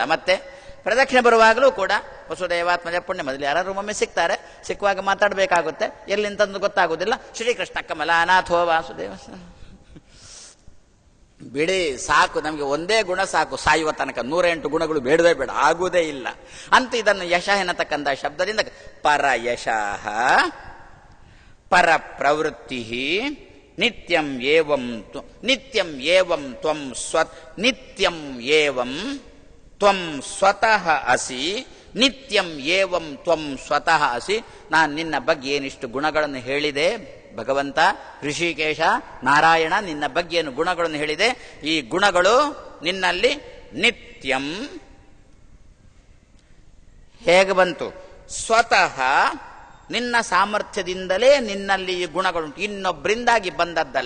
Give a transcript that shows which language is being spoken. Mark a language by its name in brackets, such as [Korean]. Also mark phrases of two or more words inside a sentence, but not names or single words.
[Kannada] ಮತ್ತೆ ಪ್ರದಕ್ಷಿಣೆ ಬರುವಾಗಲೂ ಕೂಡ ವಸುದೇವಾತ್ಮಜ ಪುಣ್ಯ, ಮೊದಲು ಯಾರು ಒಮ್ಮೆ ಸಿಗ್ತಾರೆ, ಸಿಕ್ಕುವಾಗ ಮಾತಾಡಬೇಕಾಗುತ್ತೆ, ಎಲ್ಲಿಂತಂದು ಗೊತ್ತಾಗುವುದಿಲ್ಲ. [Sanskrit] ಶ್ರೀಕೃಷ್ಣ ಕಮಲಾನಾಥೋ ವಾಸುದೇವ. [Kannada] ಬಿಡಿ ಸಾಕು, ನಮಗೆ ಒಂದೇ ಗುಣ ಸಾಕು ಸಾಯುವ ತನಕ. 108 ಗುಣಗಳು ಬೇಡವೇ ಬೇಡ, ಆಗುವುದೇ ಇಲ್ಲ ಅಂತ. ಇದನ್ನು ಯಶ ಎನ್ನತಕ್ಕಂಥ ಶಬ್ದದಿಂದ [Sanskrit] ಪರ ಯಶಃ ಪರ ಪ್ರವೃತ್ತಿ ನಿತ್ಯಂ ಏವಂ ನಿತ್ಯಂ ಏವಂ ತ್ವಂ ನಿತ್ಯಂ ಏವಂ ತ್ವಂ ಸ್ವತಃ ಅಸಿ ನಿತ್ಯಂ ಏವಂ ತ್ವಂ ಸ್ವತಃ ಅಸಿ. [Kannada] ನಾನು ನಿನ್ನ ಬಗ್ಗೆ ಏನಿಷ್ಟು ಗುಣಗಳನ್ನು ಹೇಳಿದೆ ಭಗವಂತ, ಋಷಿಕೇಶ, ನಾರಾಯಣ, ನಿನ್ನ ಬಗ್ಗೆ ಏನು ಗುಣಗಳನ್ನು ಹೇಳಿದೆ, ಈ ಗುಣಗಳು ನಿನ್ನಲ್ಲಿ ನಿತ್ಯಂ ಹೇಗೆ ಬಂತು? ಸ್ವತಃ ನಿನ್ನ ಸಾಮರ್ಥ್ಯದಿಂದಲೇ ನಿನ್ನಲ್ಲಿ ಈ ಗುಣಗಳುಂಟು, ಇನ್ನೊಬ್ಬರಿಂದಾಗಿ ಬಂದದ್ದಲ್ಲ.